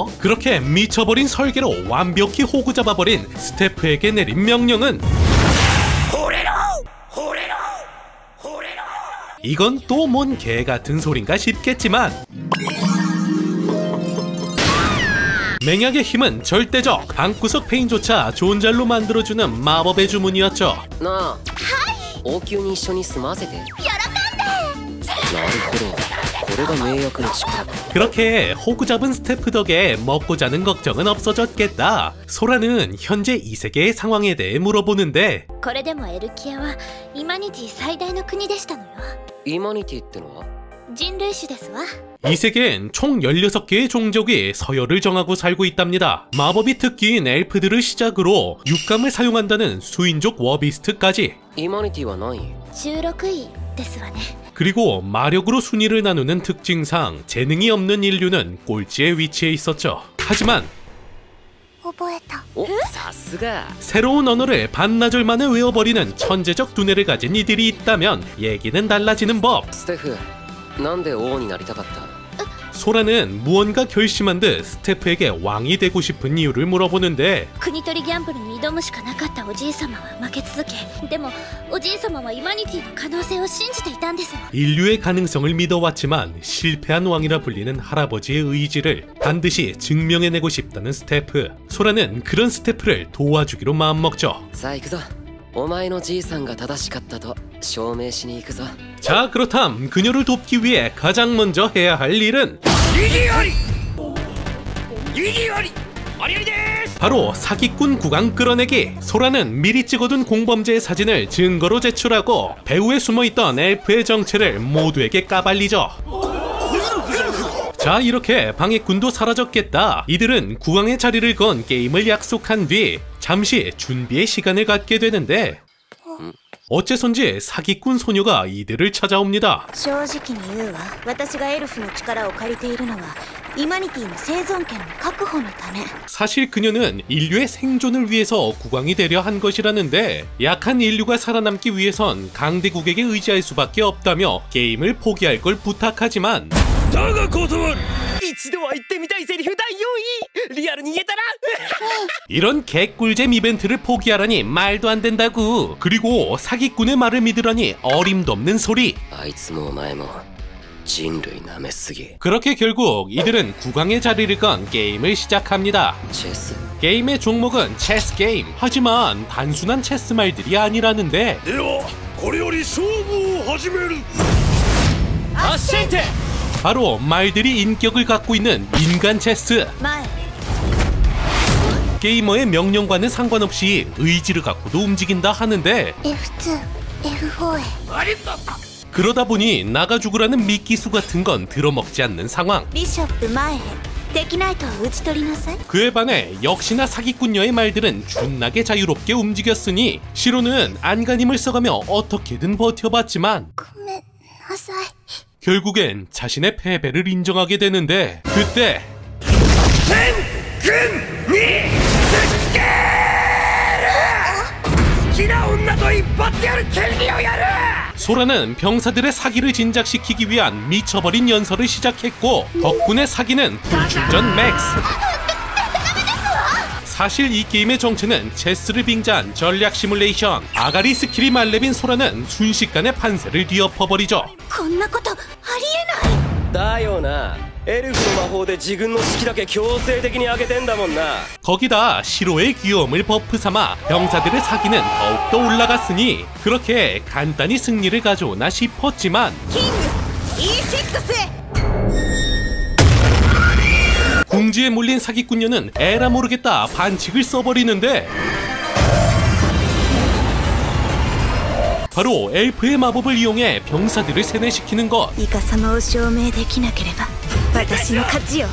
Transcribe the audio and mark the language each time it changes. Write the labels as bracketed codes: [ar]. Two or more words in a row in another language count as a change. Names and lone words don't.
[ko] 그렇게 미쳐버린 설계로 완벽히 호구 잡아버린 스태프에게 내린 명령은 이건 또 뭔 개같은 소린가 싶겠지만 맹약의 힘은 절대적, 방구석 페인조차 존잘로 만들어주는 마법의 주문이었죠. [ja] なあ、王宮に一緒に住ませて。なるほど、これが名役の力か。 [ko] 그렇게 호구 잡은 스태프 덕에 먹고 자는 걱정은 없어졌겠다. 소라는 현재 이 세계의 상황에 대해 물어보는데 [ja] これでもエルキアはイマニティ最大の国でしたのよ。イマニティってのは？人類種ですわ。 [ko] 이 세계엔 총 16개의 종족이 서열을 정하고 살고 있답니다. 마법이 특기인 엘프들을 시작으로 육감을 사용한다는 수인족 워비스트까지. [ja] イマニティは何位？ 16位ですわね。 [ko] 그리고 마력으로 순위를 나누는 특징상 재능이 없는 인류는 꼴찌에 위치해 있었죠. 하지만 [ja] 覚えた。お、さすが。 [ko] 새로운 언어를 반나절 만에 외워버리는 천재적 두뇌를 가진 이들이 있다면 얘기는 달라지는 법. [ja] ステフ、なんで王になりたかった？ [ko] 소라는 무언가 결심한 듯 스태프에게 왕이 되고 싶은 이유를 물어보는데 [ja] 国取りギャンブルに挑むしかなかったおじい様は負け続け、でもおじい様はイマニティの可能性を信じていたんですもん。 [ko] 인류의 가능성을 믿어왔지만 실패한 왕이라 불리는 할아버지의 의지를 반드시 증명해내고 싶다는 스태프. 소라는 그런 스태프를 도와주기로 마음먹죠. [ja] さあ行くぞ。お前のじいさんが正しかったと証明しに行くぞ。 [ko] 자, 그렇담 그녀를 돕기 위해 가장 먼저 해야 할 일은 바로 사기꾼 구강 끌어내기. 소라는 미리 찍어둔 공범죄의 사진을 증거로 제출하고 배후에 숨어있던 엘프의 정체를 모두에게 까발리죠. 자, 이렇게 방해꾼도 사라졌겠다. 이들은 국왕의 자리를 건 게임을 약속한 뒤 잠시 준비의 시간을 갖게 되는데 어째선지 사기꾼 소녀가 이들을 찾아옵니다. [ja] 正直に言うわ。私がエルフの力を借りているのはイマニティの生存権の確保のため。 [ko] 사실 그녀는 인류의 생존을 위해서 국왕이 되려 한 것이라는데 약한 인류가 살아남기 위해선 강대국에게 의지할 수밖에 없다며 게임을 포기할 걸 부탁하지만 [ja] 一度は言ってみたいセリフ第4位。リアルに言えたな。 [ko] 이런 개꿀잼 이벤트를 포기하라니 말도 안 된다고. 그리고 사기꾼의 말을 믿으라니 어림도 없는 소리. [ja] あいつもお前も人類舐めすぎ。 [ko] 그렇게 결국 이들은 국왕의 자리를 건 게임을 시작합니다. [ja] チェス。 [ko] 게임의 종목은 체스 게임. 하지만 단순한 체스 말들이 아니라는데 [ja] ではこれより勝負を始める。アッシェンテ。 [ko] 바로 말들이 인격을 갖고 있는 인간 체스. [ja] 前。 [ko] 게이머의 명령과는 상관없이 의지를 갖고도 움직인다 하는데 [ja] F2、F4 へ。 [ko] 그러다 보니 나가 죽으라는 미끼수 같은 건 들어먹지 않는 상황. [ja] ビショップ前へ。敵ナイトを打ち取りなさい。 [ko] 그에 반해 역시나 사기꾼녀의 말들은 준나게 자유롭게 움직였으니 시로는 안간힘을 써가며 어떻게든 버텨봤지만 [ja] ごめんなさい。 [ko] 결국엔 자신의 패배를 인정하게 되는데 그때 [ja] 好きな女と一発やる権利をやる。 [ko] 소라는 병사들의 사기를 진작시키기 위한 미쳐버린 연설을 시작했고 덕분에 사기는 불출전 맥스. 사실 이 게임의 정체는 체스를 빙자한 전략 시뮬레이션. 아가리 스킬이 말렙인 소라는 순식간에 판세를 뒤엎어버리죠. [ja] こんなことありえない。だよな。エルフの魔法で自分の士気だけ強制的に上げてんだもんな。 [ko] 거기다 시로의 귀여움을 버프 삼아 병사들의 사기는 더욱더 올라갔으니 그렇게 간단히 승리를 가져오나 싶었지만 [ja] キング E6 へ。 [ko] 궁지에 몰린 사기꾼녀는 에라 모르겠다 반칙을 써버리는데 바로 엘프의 마법을 이용해 병사들을 세뇌시키는 것. [ja] イカ様を証明できなければ私の勝ちよ。